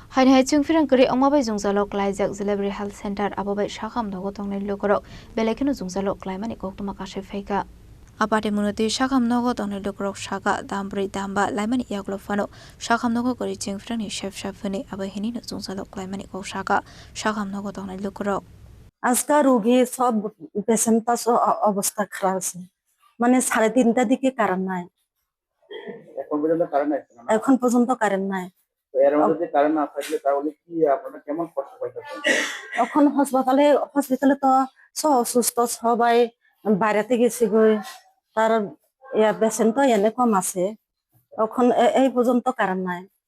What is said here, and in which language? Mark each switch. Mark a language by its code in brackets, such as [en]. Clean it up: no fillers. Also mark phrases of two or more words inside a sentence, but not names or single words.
[trp] Hai hai chung firang kari ongma bai jungjalok laijak Zilabri Health Center abobai sakam nogo tongnai lokorok belekeno jungjalok klaimani koktoma kasai faika. Apate munoti sakam nogo tongnai lokorok saka dambri damba laimani yaklo fano sakam nogo kari chung firang ni chef chefani abai hini no jungjalok klaimani kok saka sakam nogo tongnai lokorok. [bn] আজকাল রোগী সব পেশেন্ট পাস অবস্থা খারাপ আছে মানে 3:30টার দিকে কারেন্ট নাই এখন পর্যন্ত কারেন্ট নাই এখন হসপিটালে তো সব অসুস্থ সবাই বাইরেতে গেছে গই তার পেশেন্ট তো এনে কম আছে এখন এই পর্যন্ত কারেন্ট নাই